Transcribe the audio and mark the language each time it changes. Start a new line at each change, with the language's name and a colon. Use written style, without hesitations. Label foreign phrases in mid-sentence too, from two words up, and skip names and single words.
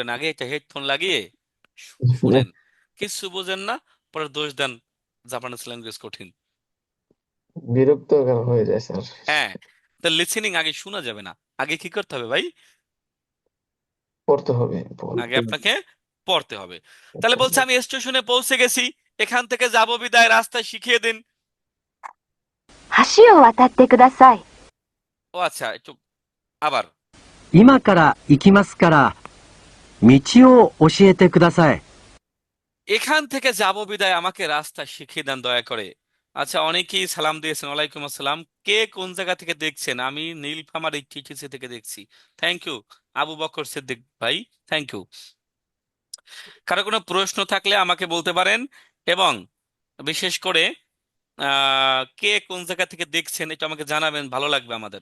Bangla: আগে একটা হেডফোন লাগিয়ে শুনেন, কিছু বোঝেন না, পরে দোষ দেন
English: Japanese language
Bangla: কঠিন। বিরক্ত হয়ে যায় স্যার। হ্যাঁ, তা লিসেনিং আগে শোনা যাবে না, আগে কি করতে হবে ভাই? পড়তে হবে। আগে আপনাকে পড়তে হবে। তাহলে বলছে আমি স্টেশনে পৌঁছে গেছি, এখান থেকে যাব বিদায়, রাস্তা শিখিয়ে দিন।
Japanese: 橋を渡ってください。
Bangla: ও আচ্ছা, একটু আবার।
Japanese: 今から行きますから、道を教えてください。
Bangla: এখান থেকে যাব বিদায়, আমাকে রাস্তা শিখিয়ে দেন দয়া করে। আচ্ছা, অনেকেই সালাম দিয়েছেন।
Arabic: وعليكم السلام.
Bangla: কে কোন জায়গা থেকে দেখছেন? আমি নীলফামারী টিটিসি থেকে দেখছি।
English: thank you
Bangla: আবু বকর সিদ্দিক ভাই,
English: thank you.
Bangla: কারো কোনো প্রশ্ন থাকলে আমাকে বলতে পারেন, এবং বিশেষ করে কে কোন জায়গা থেকে দেখছেন এটা আমাকে জানাবেন, ভালো লাগবে আমাদের।